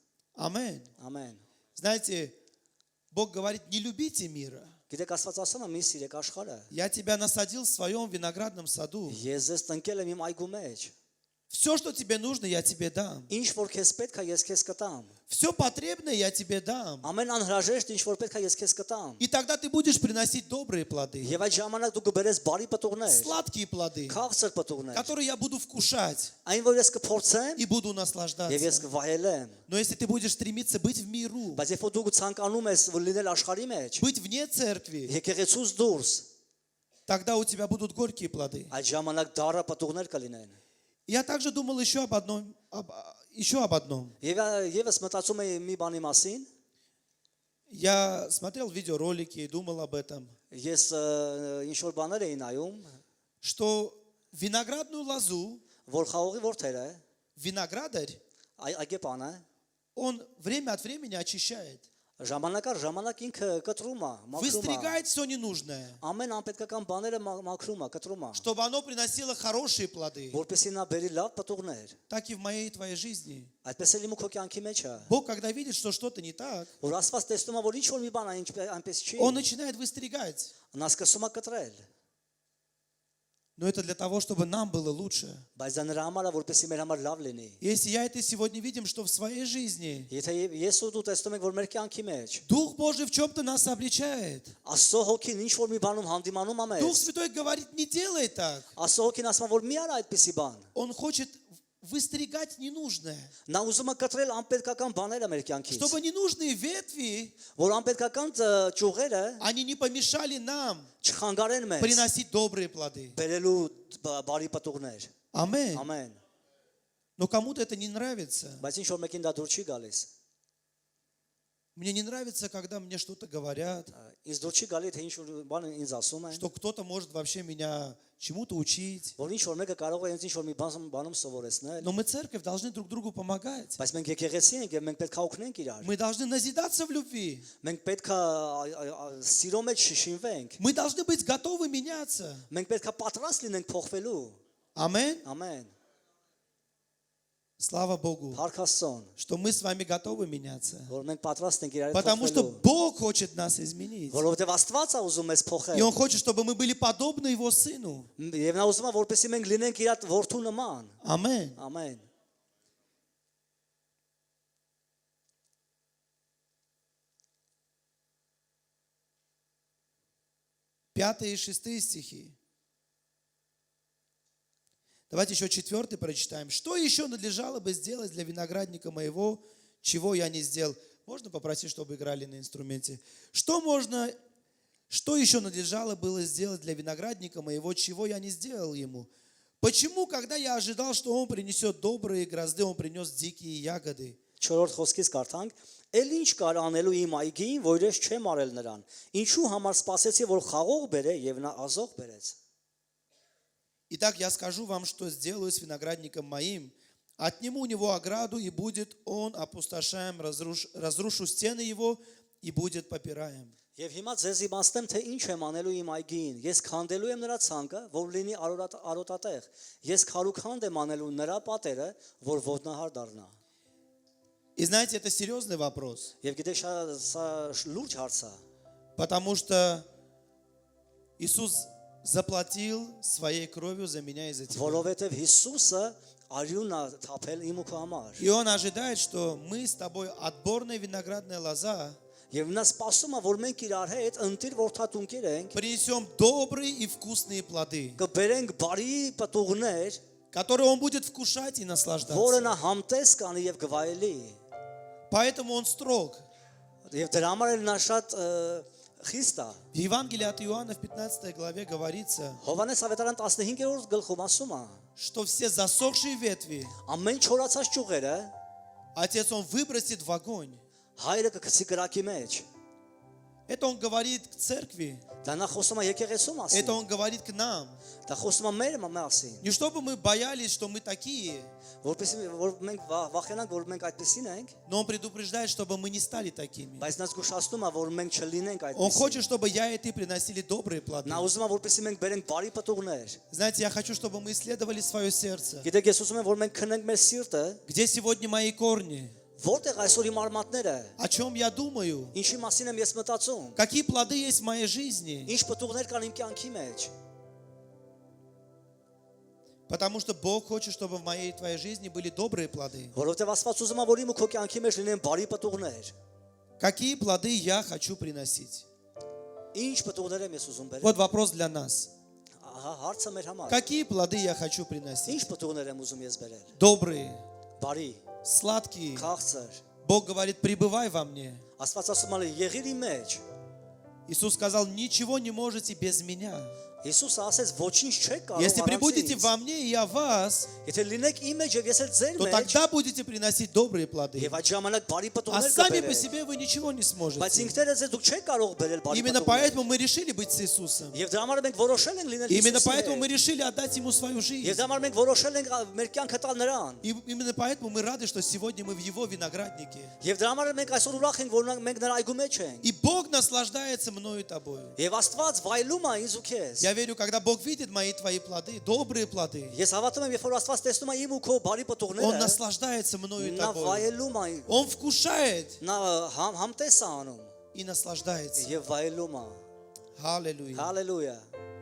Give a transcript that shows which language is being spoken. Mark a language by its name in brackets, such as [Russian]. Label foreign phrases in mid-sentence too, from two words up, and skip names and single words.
[Russian] Аминь. [Armenian] Ամեն։ [Russian] Знаете, Бог говорит, не любите мира. [Armenian] Գիտեք, Աստված ասում է՝ մի սիրեք աշխարհը։ [Russian] Я тебя насадил в своем виноградном саду. [Armenian] Ես ես տնկել եմ իմ այգու մեջ։ [Russian] Все, что тебе нужно, я тебе дам. [Armenian] Ինչ որ քեզ պետք է, ես քեզ կտամ։ [Russian] Все потребное я тебе дам. [Armenian] Ամեն անհրաժեշտ ինչ որ պետք է, ես քեզ կտամ։ [Russian] И тогда ты будешь приносить добрые плоды, [Armenian] Եվ այդ ժամանակ դու կբերես բարի պտուղներ, [Russian] сладкие плоды, [Armenian] քաղցր պտուղներ, [Russian] которые я буду вкушать [Armenian] այն որ ես կփորձեմ [Russian] и буду [Armenian] եւ ես [Russian] наслаждаться. [Armenian] կվայելեմ։ [Russian] Но если ты будешь стремиться быть в миру, [Armenian] Բայց երբ որ դու ցանկանում ես որ լինել աշխարհի մեջ, [Russian] быть вне церкви, [Armenian] եկեղեցուց դուրս, [Russian] тогда у тебя будут горькие плоды. [Armenian] այդ ժամանակ դառը պտուղներ կլինեն։ [Russian] Я также думал еще об одном. [Armenian] Եվս մտածում եմ մի բանի մասին, [Russian] Я смотрел видеоролики и думал об этом, [Armenian] ես ինչ որ բաներ էի նայում, [Russian] что виноградную лозу [Armenian] որ խաղողի ворթերը, [Russian] виноградарь, [Armenian] այգեպանը [Russian] он время от времени очищает, [Armenian] ժամանակ առ ժամանակ ինքը կտրում է, մաքրում է։ [Russian] выстригает все ненужное, [Armenian] Ամեն անպետքական բաները մաքրում է, կտրում է, [Russian] чтобы оно приносило хорошие плоды. [Armenian] որպեսզի նա բերի լավ պտուղներ։ [Russian] Так и в моей и твоей жизни. [Armenian] Այդպես էլ իմ ու քո կյանքի մեջ է, [Russian] Бог, когда видит, что что-то не так, [Armenian] որ Աստված տեսնում է, որ ինչ որ մի բան այնպես չի, [Russian] Он начинает выстригать. [Armenian] նա սկսում է կտրել, [Russian] Но это для того, чтобы нам было лучше. [Armenian] բայց դա նրա համար է, որպեսզի մեր համար լավ լինի։ [Russian] Если я и ты сегодня видим, что в своей жизни [Armenian] Եթե ես ու դու տեսնում ենք, որ մեր կյանքի մեջ [Russian] Дух Божий в чем-то нас обличает, [Armenian] Աստծո հոգին ինչ որ մի բանում հանդիմանում է [Russian] Дух [Armenian] մեզ, [Russian] Святой говорит, не делай так. [Armenian] Աստծո հոգին ասում է, որ մի արա այդպիսի բան, [Russian] Он хочет выстригать ненужное. [Armenian] Նա ուզում է կտրել անպետքական բաները մեր կյանքից, [Russian] Чтобы ненужные ветви, [Armenian] որ անպետքական ճյուղերը [Russian] они не помешали нам [Armenian] չխանգարեն մեզ [Russian] приносить добрые плоды. [Armenian] բերելու բարի պատուղներ։ [Russian] Аминь. [Armenian] Ամեն։ [Russian] Но кому-то это не нравится. [Armenian] Բայց ինչ որ մեկին դա դուր չի գալիս։ [Russian] Мне не нравится, когда мне что-то говорят, [Armenian] Ինձ դուր չի գալի թե ինչ որ բան ինձ ասում են, [Russian] что кто-то может вообще меня чему-то учить. [Armenian] որ ինչ որ մեկը կարող է ինձ ինչ որ մի բանում սովորեցնել, [Russian] Но мы, церковь, должны друг другу помогать. [Armenian] բայց մենք եկեղեցի ենք եւ մենք պետք է օգնենք իրար։ [Russian] Мы должны назидаться в любви. [Armenian] Մենք պետք է սիրո մեջ շշինվենք։ [Russian] Мы должны быть готовы меняться. [Armenian] Մենք պետք է պատրաստ լինենք փոխվելու։ [Russian] Аминь. [Armenian] Ամեն։ [Russian] Слава Богу, [Armenian] Փառք Աստծուն, [Russian] что мы с вами готовы меняться. [Armenian] որ մենք պատրաստ ենք իրար հետ [Russian] Потому что [Armenian] փոխվելու։ [Russian] Бог хочет нас изменить. [Armenian] Որովհետեւ Աստված է ուզում մեզ [Russian] И [Armenian] փոխել։ [Russian] Он хочет, чтобы мы были подобны Его Сыну. [Armenian] Եվ նա ուզում է որպեսզի մենք լինենք իր որդու նման։ [Russian] Аминь. [Armenian] Ամեն։ [Russian] 5 и 6 стихи. Давайте еще 4 прочитаем. Что еще надлежало бы сделать для виноградника моего, чего я не сделал? Можно попросить, чтобы играли на инструменте? Что еще надлежало было сделать для виноградника моего, чего я не сделал ему? Почему, когда я ожидал, что он принесет добрые грозды, он принес дикие ягоды? [Armenian] 4-րդ խոսքից կարդանք. Էլ ինչ կար անելու իմ այգին, որ ես չեմ արել նրան։ Ինչու համար սпасեցի, որ խաղող բերե եւ նա ազող բերեց։ [Russian] Итак, я скажу вам, что сделаю с виноградником моим. Отниму у него ограду, и будет он опустошаем, разрушу стены его, и будет попираем. [Armenian] Եվ հիմա ձեզ իմաստեմ, թե ինչ եմ անելու իմ այգին։ Ես քանդելու եմ նրա ցանկը, որ լինի արոտատեղ։ Ես քարուքանդ եմ անելու նրա պատերը, որ ոտնահար դառնա։ [Russian] И знаете, это серьезный вопрос, [Armenian] Եվ գիտեք, սա լուրջ հարց է, [Russian] потому что Иисус заплатил своей кровью за меня и за тебя. [Armenian] որովհետև Հիսուսը արյուն է թափել իմ ու քո համար։ [Russian] И Он ожидает, что мы с тобой отборная виноградная лоза [Armenian] Եվ նա սպասում է, որ մենք իրար հետ ընտիր որդատունկեր ենք, [Russian] принесем добрые и вкусные плоды, [Armenian] կբերենք բարի պատուղներ, [Russian] которые Он будет вкушать и [Armenian] որը [Russian] наслаждаться. [Armenian] նա համտես կանի եւ գվայելի։ [Russian] Поэтому Он строг. [Armenian] Եվ դրա համար էլ նա շատ խիստ է։ [Russian] В Евангелии от Иоанна в 15 главе говорится, [Armenian] Հովանես ավետարան 15-րդ գլխում ասում է. [Russian] что все засохшие ветви [Armenian] Ամեն չորացած ճյուղերը [Russian] Отец Он выбросит в огонь. [Armenian] հայրը կգցի կրակի մեջ։ [Russian] Это Он говорит к церкви, [Armenian] Դա նա խոսում է եկեղեցու մասին։ [Russian] это Он говорит к нам. [Armenian] Դա խոսում է մեր մասին։ [Russian] Не чтобы мы боялись, что мы такие, [Armenian] Որպեսզի որ մենք վախենանք, որ մենք այդպեսին ենք, [Russian] но Он предупреждает, чтобы мы не стали такими. [Armenian] բայց նա զգուշացնում է, որ մենք չլինենք [Russian] Он [Armenian] այդպեսին։ [Russian] хочет, чтобы я и ты приносили добрые плоды. [Armenian] Նա ուզում է, որպեսզի մենք բերենք բարի պատուղներ։ [Russian] Знаете, я хочу, чтобы мы исследовали свое сердце. [Armenian] Գիտեք, ես ուզում եմ, որ մենք քնենք մեր սիրտը, [Russian] Где сегодня мои корни? [Armenian] որտեղ այսօր իմ արմատները, [Russian] О чем я думаю? [Armenian] ինչի մասին եմ ես մտածում, [Russian] Какие плоды есть в моей жизни? [Armenian] ինչ պատուղներ կան իմ կյանքի մեջ։ [Russian] Потому что Бог хочет, чтобы в моей и твоей жизни были добрые плоды. [Armenian] Որովհետև Աստված ուզում է, որ իմ ու քո կյանքի մեջ լինեն բարի պատուղներ։ [Russian] Какие плоды я хочу приносить? [Armenian] Ինչ պատուղներ եմ ես ուզում բերել։ [Russian] Вот вопрос для нас. [Armenian] Ահա հարցը մեր համար։ [Russian] Какие плоды я хочу приносить? [Armenian] Ինչ պատուղներ եմ ուզում ես բերել։ [Russian] Добрые, [Armenian] Բարի, [Russian] сладкие. [Armenian] քաղցր։ [Russian] Бог говорит, пребывай во мне. [Armenian] Աստված ասում է, եղիր իմ մեջ։ [Russian] Иисус сказал, ничего не можете без меня. [Armenian] Հիսուսը ասեց, ոչինչ չեք կարող [Russian] Если пребудете [Armenian] առանց [Russian] во мне и я в вас, [Armenian] ինձ։ Եթե լինեք իմ մեջ եւ ես էլ ձեր [Russian] то [Armenian] մեջ, [Russian] тогда будете приносить добрые плоды. [Armenian] եւ այդ ժամանակ բարի [Russian] А [Armenian] պատուղներ [Russian] сами по [Armenian] կբերեք։ [Russian] себе вы ничего не [Armenian] Բայց [Russian] сможете. [Armenian] ինքներս դուք չեք կարող բերել բարի [Russian] Именно [Armenian] պատուղներ։ [Russian] поэтому мы решили быть с Иисусом. [Armenian] Եվ դրա համար մենք որոշել ենք լինել [Russian] Именно [Armenian] Հիսուսի [Russian] поэтому [Armenian] հետ։ [Russian] мы решили отдать Ему свою [Armenian] Եվ [Russian] жизнь. [Armenian] դրա համար մենք որոշել ենք մեր կյանքը տալ նրան։ [Russian] И именно поэтому мы рады, что сегодня мы в Его винограднике. [Armenian] Եվ դրա համար մենք այսօր ուրախ ենք, որ մենք նրա այգու մեջ ենք։ [Russian] И Бог наслаждается мною и тобою. [Armenian] Եվ Աստված վայելում է ինձ ու քեզ։ [Russian] Я верю, когда Бог видит мои и твои плоды, добрые плоды, [Armenian] Ես հավատում եմ, երբ որ Աստված տեսնում է իմ ու քո բարի [Russian] Он [Armenian] պատուղները, [Russian] наслаждается мною и [Armenian] նա [Russian] тобою. [Armenian] վայելում է, [Russian] Он вкушает [Armenian] նա համտես է անում [Russian] и наслаждается. [Armenian] եւ վայելում է։ [Russian] Аллилуйя. [Armenian] Հալելույա։